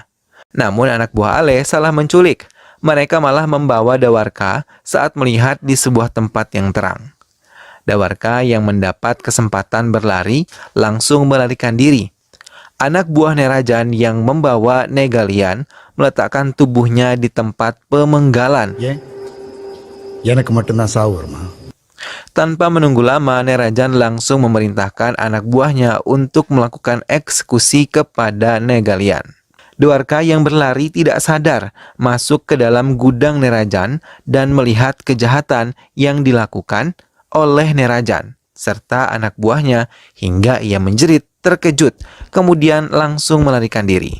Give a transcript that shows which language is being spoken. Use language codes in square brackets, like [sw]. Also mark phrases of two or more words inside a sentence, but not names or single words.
[id] Namun anak buah Ale salah menculik. Mereka malah membawa Dwarka saat melihat di sebuah tempat yang terang. Dwarka yang mendapat kesempatan berlari langsung melarikan diri. Anak buah Nerajan yang membawa Negalian meletakkan tubuhnya di tempat pemenggalan. [ta] எனக்கு மட்டும்தான் சாவு வருமா? [id] Tanpa menunggu lama, Nerajan langsung memerintahkan anak buahnya untuk melakukan eksekusi kepada Negalian. Dwarka yang berlari tidak sadar masuk ke dalam gudang Nerajan dan melihat kejahatan yang dilakukan oleh Nerajan serta anak buahnya hingga ia menjerit terkejut, kemudian langsung melarikan diri.